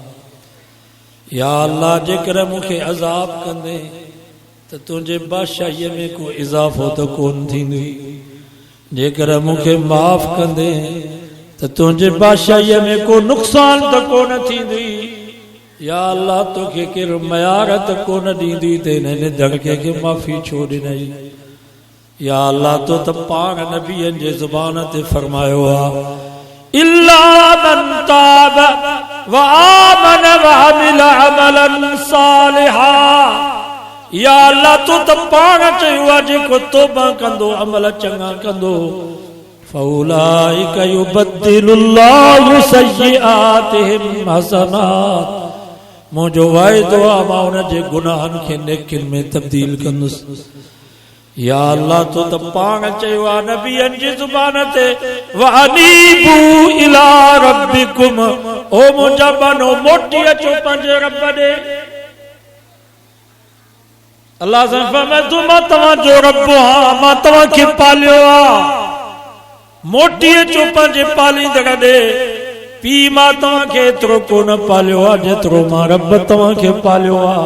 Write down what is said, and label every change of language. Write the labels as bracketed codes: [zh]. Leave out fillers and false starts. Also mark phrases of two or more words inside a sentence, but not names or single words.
[sd] या अल्लाह जेकर मूंखे अज़ाब कंदे त तुंहिंजे बादशाहीअ में को इज़ाफ़ो त कोन थींदी, जेकर मूंखे माफ़ कंदे त तुंहिंजे बादशाहीअ में को नुक़सान त कोन थींदी। या अल्लाह तोखे केरु मयारत कोन ॾींदी त हिन निधन खे माफ़ी छो ॾिनई। या अल्लाह तो त पाण नबीअनि जे ज़ुबान ते फरमायो आहे [ar] إلا من تاب وآمن وعمل عملا صالحا. [sd] या अल्लाह तो त पाण चयो आहे जेको तौबा कंदो अमल चङा कंदो [ar] فأولئك يبدل الله سيئاتهم حسنات. [sd] मुंहिंजो वाइदो आहे मां उन जे गुनाहनि खे नेकियुनि में तब्दील कंदुसि। या अल्लाह तो त पाण चयो आहे नबीअनि जी ज़ुबान ते [ar] وأنيبوا إلى ربكم, [sd] ओ मुंहिंजा बानो मोटी अचो पंहिंजे रब ॾे। अल्लाह सां फरमायो मां तव्हांजो रब आहियां, मां तव्हांखे पालियो आहे। मोटी अचो पंहिंजे पालींदड़ ॾे। पीउ मां तव्हांखे एतिरो कोन पालियो आहे जेतिरो मां रब तव्हांखे पालियो आहे।